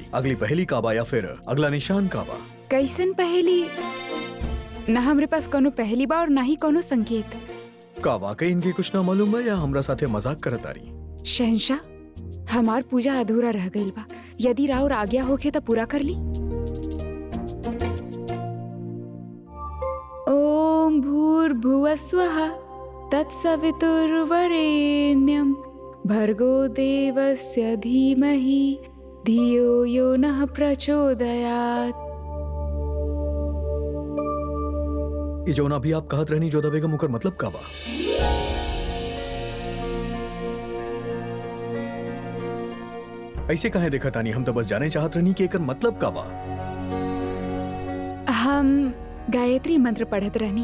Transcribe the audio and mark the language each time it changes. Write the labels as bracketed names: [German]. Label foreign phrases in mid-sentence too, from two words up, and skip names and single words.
[Bhojpuri] अगली पहेली का बा या फिर अगला निशान का बा? कैसन पहेली? ना हमरे पास कोनो पहेली बा और ना ही कोनो संकेत। का वाकई इनके कुछ ना मालूम बा या हमरा साथे मजाक करत आरी? शहंशाह, हमार पूजा अधूरा रह गइल बा, यदि राउर आज्ञा होखे तो पूरा कर ली। [Sanskrit] ओम भूर्भुवस्वः तत्सवितुर्वरेण्यं भर्गो देवस्य धीमहि धियो यो नः प्रचोदयात्। [Bhojpuri] ये जो ना भी आप कहत रहनी जोधा बेगम, ओकर मतलब का बा? ऐसे काहे देखा तानी? हम तो बस जाने चाहत रहनी कि एकर मतलब का बा। हम गायत्री मंत्र पढ़त रहनी।